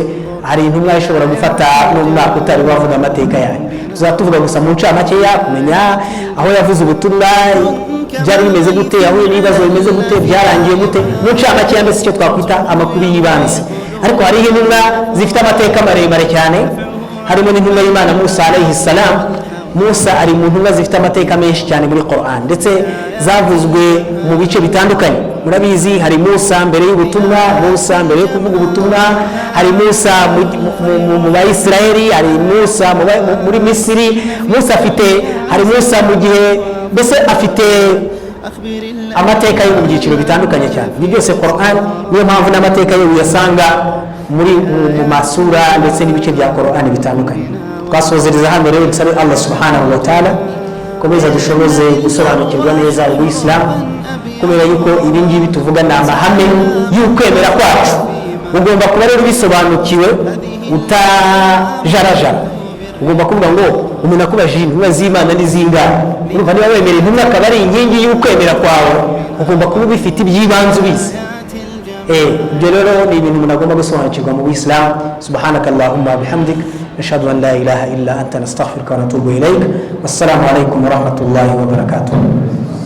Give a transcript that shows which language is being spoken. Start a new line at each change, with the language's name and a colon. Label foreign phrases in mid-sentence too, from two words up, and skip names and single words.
Kinyarwanda: Hari intumwa ishobora gufata n'umwaka utari wavuga amateka yayo. Tuzatuvuga gusa mu ncamakeya, kumenya aho yavuze ubutumwa byari bimeze gute, aho ibibazo bimeze gute, byarangiye gute, mu ncamakeya mbese icyo twakwita amakuru y'ibanze. Ariko hari intumwa zifite amateka maremare cyane, harimo n'intumwa y'Imana Musa
Arabic: عليه السلام.
Kinyarwanda: Musa ari mu ntumwa zifite amateka menshi cyane muri Qur'an, ndetse zavuzwe mu bice bitandukanye. Murabizi hari Musa mbere y'ubutumwa, Musa mbere yo kuvuga ubutumwa, hari Musa mu Bayisiraheli, hari Musa muri Misiri, hari Musa mu gihe, mbese afite amateka yo mu byiciro bitandukanye cyane. Ibi byose Qur'an, niyo mpamvu n'amateka ye uyasanga mu masura ndetse n'ibice bya Qur'an bitandukanye. Twasozereza hano rero dusabe Allah
Arabic: سبحانه وتعالى
Kinyarwanda: komeza dushoboze gusobanukirwa neza ubuislamu, kubera yuko ibi ngibi tuvuga ni amahame y'ukwemera kwacu. Ugomba kuba rero bisobanukiwe utajarajara. Ugomba kuvuga ngo umuntu akubajije intumwa z'Imana n'izingana, urumva niba wemera intumwa akaba ari inkingi y'ukwemera kwawe, ugomba kuba bifite ibyibanze ubizi. Ibyo rero ni ibintu umuntu agomba gusobanukirwa mu Islam.
Arabic: سبحانك اللهم وبحمدك نشهد أن لا إله إلا أنت نستغفرك ونتوب إليك. والسلام عليكم ورحمة الله وبركاته.